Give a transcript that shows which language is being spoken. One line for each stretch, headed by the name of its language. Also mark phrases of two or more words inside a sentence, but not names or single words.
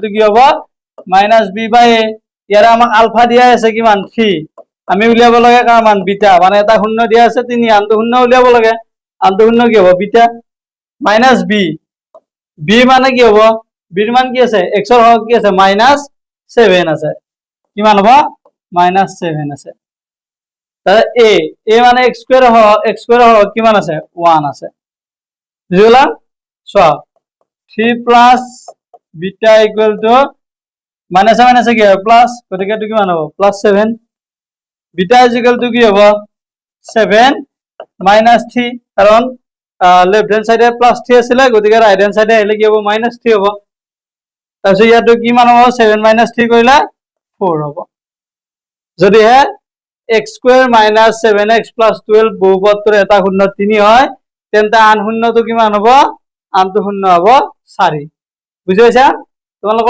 Assamese: টু কি হ'ব -b/a ইয়াৰে আমাক আলফা দিয়া আছে কিমান 3 আমি উলিয়াব লাগে কাৰ মান বিটা মানে এটা শূন্য দিয়া আছে 3 আনটো শূন্য উলিয়াব লাগে আনটো শূন্য কি হ'ব বিটা -b b মানে কি হ'ব b ৰ মান কি আছে x ৰ হৰক কি আছে -7 আছে কিমান হ'ব -7 আছে তাহলে a মানে x² ৰ হৰক কিমান আছে 1 আছে বুঝলাম
English: so 3 plus beta equal to minus minus
Bangla: কি হবে
Assamese: প্লাস গতিকে এটো কিমান হ'ব
English: plus 7 beta is equal to
Assamese: কি হ'ব 7 মাইনাস 3 কারণ
English: left hand side-e plus 3
Assamese: আছিল গতিকে
English: right hand side-e
Assamese: আহিলে কি হ'ব মাইনাস 3 হ'ব তাৰপিছত ইয়াতো কিমান হ'ব 7 মাইনাস 3 কৰিলে 4 হ'ব যদি হে
English: x square minus 7x plus 12
Assamese: বহুপদটোৰ এটা শূন্য 3 হয় তেন্তে আন শূন্যটো কিমান হ'ব আনটো শূন্য হ'ব 4 বুজি পাইছা তোমালোকৰ